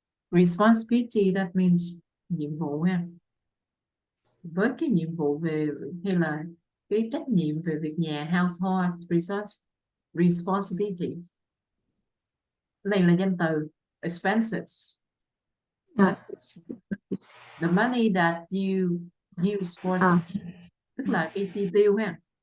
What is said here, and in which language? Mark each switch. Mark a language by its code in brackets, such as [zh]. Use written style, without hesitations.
[en] Responsibility, that means nhiệm vụ ha. [vi] Với cái nhiệm vụ về, hay là cái trách nhiệm về việc nhà, household responsibilities. Này là danh từ. Expenses, À, [en] the money that you use for à, [vi] something, tức là cái chi tiêu ha.